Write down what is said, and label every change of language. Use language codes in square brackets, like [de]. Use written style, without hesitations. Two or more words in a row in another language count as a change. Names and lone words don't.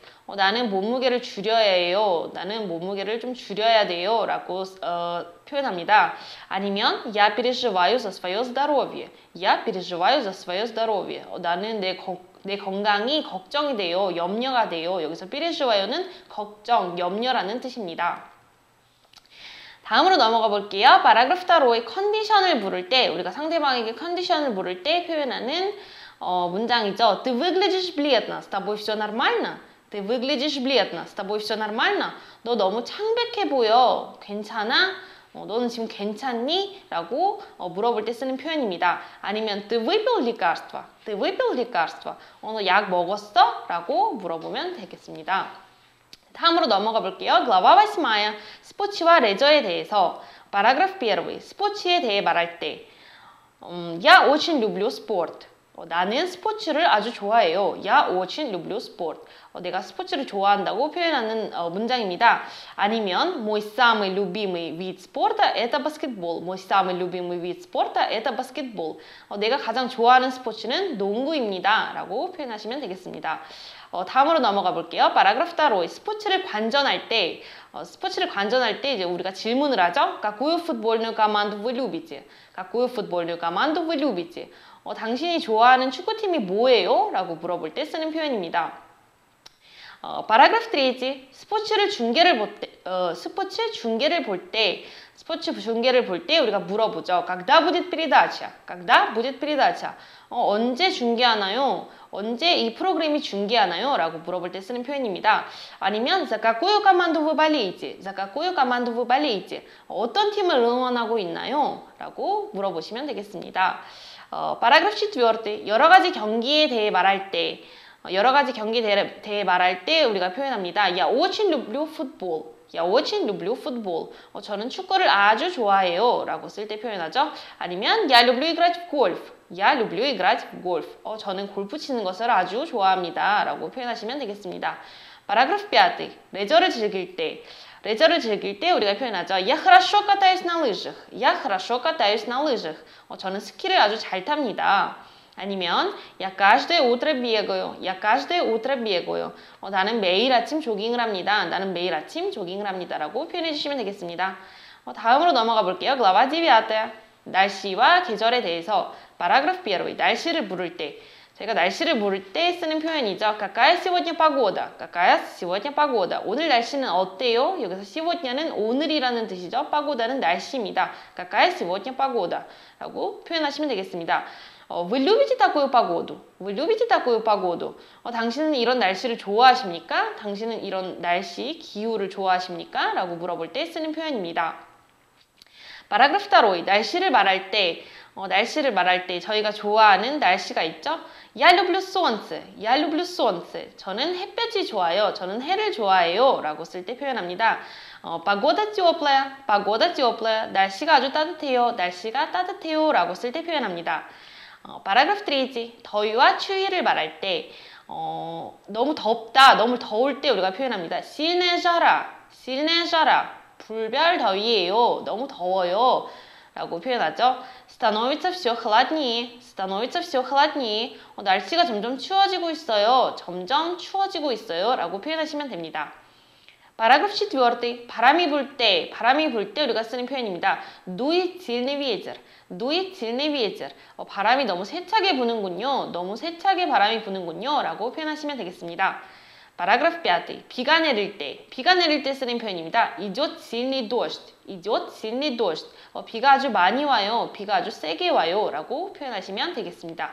[ko] 나는 몸무게를 줄여야 해요. 나는 몸무게를 좀 줄여야 돼요. 라고 표현합니다. 아니면 [ru] Я переживаю за свое здоровье. Я переживаю за свое здоровье. [ko] 나는 내 건강이 걱정이 돼요. 염려가 돼요. 여기서 пережива요는 걱정, 염려라는 뜻입니다. 다음으로 넘어가 볼게요. 파라그래프 2. 컨디션을 물을 때 우리가 상대방에게 컨디션을 물을 때 표현하는 문장이죠. [ru] Ты выглядишь бледно. С тобой все нормально? Ты выглядишь бледно. С тобой все нормально? [ko] 너 너무 창백해 보여. 괜찮아? 너는 지금 괜찮니? 라고 물어볼 때 쓰는 표현입니다. [ru] 아니면 Ты выпил лекарство? Ты выпил лекарство? [ko] 너 약 먹었어? 라고 물어보면 되겠습니다. 다음으로 넘어가 볼게요. [ru] Глава 8. [ko] 스포츠와 레저에 대해서. Параграф 1. 스포츠에 대해 말할 때. [ru] Я очень люблю спорт. [ko] 나는 스포츠를 아주 좋아해요. [ru] Я очень люблю спорт. [ko] 내가 스포츠를 좋아한다고 표현하는 문장입니다. [ru] 아니면 мой самый любимый вид спорта это баскетбол. Мой самый любимый вид спорта это баскетбол. [ko] 내가 가장 좋아하는 스포츠는 농구입니다. 라고 표현하시면 되겠습니다. 다음으로 넘어가 볼게요. [ru] Параграф 2. [ko] 스포츠를 관전할 때 이제 우리가 질문을 하죠. [ru] Какую футбольную команду вы любите? Какую футбольную команду вы любите? [ko] 당신이 좋아하는 축구팀이 뭐예요? 라고 물어볼 때 쓰는 표현입니다. [ru] Параграф 3. [ko] 스포츠 중계를 볼 때 우리가 물어보죠. [ru] Когда будет передача? Когда будет передача? [ko] 언제 중계하나요? 언제 이 프로그램이 중계하나요? 라고 물어볼 때 쓰는 표현입니다. [ru] 아니면 За какую команду вы болеете? За какую команду вы болеете? [ko] 어떤 팀을 응원하고 있나요? 라고 물어보시면 되겠습니다. [ru] Параграф 4. [ko] 여러 가지 경기에 대해 말할 때 우리가 표현합니다. [ru] Я очень люблю футбол. Я очень люблю футбол. [ko] 저는 축구를 아주 좋아해요. 라고 쓸 때 표현하죠. 아니면 [ru] Я люблю играть в гольф. Я люблю играть в гольф. [ko] 저는 골프 치는 것을 아주 좋아합니다. 라고 표현하시면 되겠습니다. [ru] Параграф 5. [ko] 레저를 즐길 때 우리가 표현하죠. [ru] Я хорошо катаюсь на лыжах. Я хорошо катаюсь на лыжах. [ko] 저는 스키를 아주 잘 탑니다. [ru] 아니면 Я каждое утро бегаю. Я каждое утро бегаю. [ko] 나는 매일 아침 조깅을 합니다. 나는 매일 아침 조깅을 합니다. 라고 표현해 주시면 되겠습니다. 다음으로 넘어가 볼게요. Глава 9. 날씨와 계절에 대해서. Параграф 1. 날씨를 물을 때. 제가 날씨를 물을 때 쓰는 표현이죠. [ru] Какая сегодня погода? Какая сегодня погода? [ko] 오늘 날씨는 어때요? 여기서 сегодня는 오늘이라는 뜻이죠. pagoda는 날씨입니다. [ru] Какая сегодня погода? [ko] 라고 표현하시면 되겠습니다. [ru] Вы любите такую погоду? Вы любите такую погоду? [ko] 당신은 이런 날씨를 좋아하십니까? 당신은 이런 날씨, 기후를 좋아하십니까? 라고 물어볼 때 쓰는 표현입니다. [ru] Параграф 2. [ko] 날씨를 말할 때 저희가 좋아하는 날씨가 있죠. [ru] Я люблю солнце. Я люблю солнце. [ko] 저는 햇볕이 좋아요. 저는 해를 좋아해요. 라고 쓸 때 표현합니다. [ru] Погода теплая. Погода теплая. [ko] 날씨가 아주 따뜻해요. 날씨가 따뜻해요. 라고 쓸 때 표현합니다. Параграф 3. 더위와 추위를 말할 때 너무 덥다, 너무 더울 때 우리가 표현합니다. [ru] Сильная жара. Сильная жара. [ko] 불별 더위예요. 너무 더워요. 라고 표현하죠. [ru] Становится все холоднее. Становится все холоднее. [ko] 날씨가 점점 추워지고 있어요. 점점 추워지고 있어요. 라고 표현하시면 됩니다. [ru] Параграф 4. [ko] 바람이 불 때 우리가 쓰는 표현입니다. [ru] Дует сильный ветер. Дует сильный ветер. [ko] 바람이 너무 세차게 부는군요. 너무 세차게 바람이 부는군요. 라고 표현하시면 되겠습니다. [ru] Параграф 5. [ko] 비가 내릴 때 쓰는 표현입니다. [ru] Идет сильный дождь. Идет сильный дождь. [ko] 비가 아주 많이 와요. 비가 아주 세게 와요. 라고 표현하시면 되겠습니다.